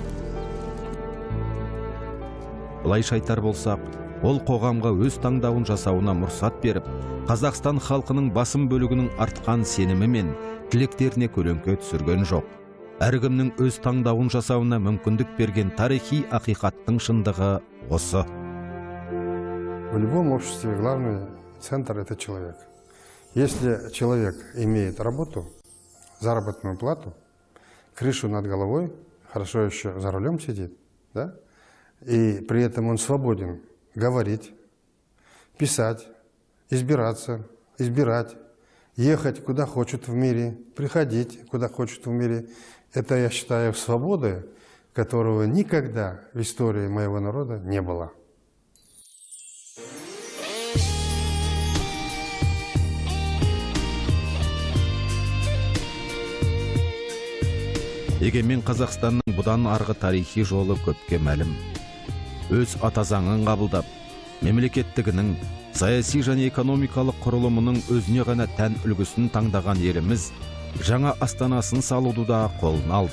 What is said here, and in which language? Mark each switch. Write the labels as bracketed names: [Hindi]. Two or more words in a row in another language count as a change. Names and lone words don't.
[Kazakh] Былайша айтар болсақ, ол қоғамға өз таңдауын жасауына мұрсат беріп, Қазақстан халқының басым бөлігінің артқан сенімі мен тілектеріне көлеңке түсірген жоқ. Әркімнің өз таңдауын жасауына мүмкіндік берген тарихи ақиқаттың шындығы осы. [Russian] В любом обществе главный центр – это человек. Если человек имеет работу, заработную плату, крышу над головой, хорошо еще за рулем сидит, да? И при этом он свободен говорить, писать, избирать, ехать куда хочет в мире, приходить куда хочет в мире. Это, я считаю, свободы, которого никогда в истории моего народа не было. [Kazakh] Егемен Қазақстанның бұдан арғы тарихи жолы көпке мәлім. Өз атазаңын қабылдап, мемлекеттігінің, саяси және экономикалық құрылымының өзіне ғана тән үлгісін таңдаған еліміз жаңа астанасын салуды да қолына алды.